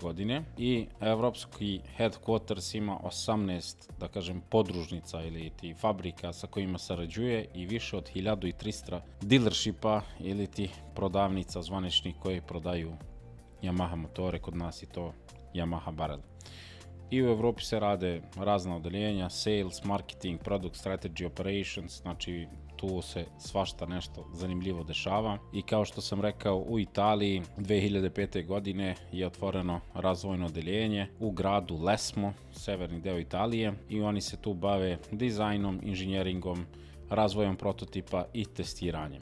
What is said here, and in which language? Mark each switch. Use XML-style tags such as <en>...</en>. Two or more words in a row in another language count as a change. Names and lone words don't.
<sr>godine i evropski headquarters ima 18, da kažem, podružnica ili ti fabrika sa kojima sarađuje i više od 1300 dealershipa ili ti prodavnica zvaničnih koji prodaju Yamaha motore. Kod nas je to Yamaha Barrel. I u Evropi se rade razna odeljenja,</sr> <en>sales, marketing, product strategy, operations,</en> <sr>znači tu se svašta nešto zanimljivo dešava. I kao što sam rekao, u Italiji 2005. godine je otvoreno razvojno odeljenje u gradu Lesmo, severni deo Italije, i oni se tu bave dizajnom, inženjeringom, razvojem prototipa i testiranjem.</sr>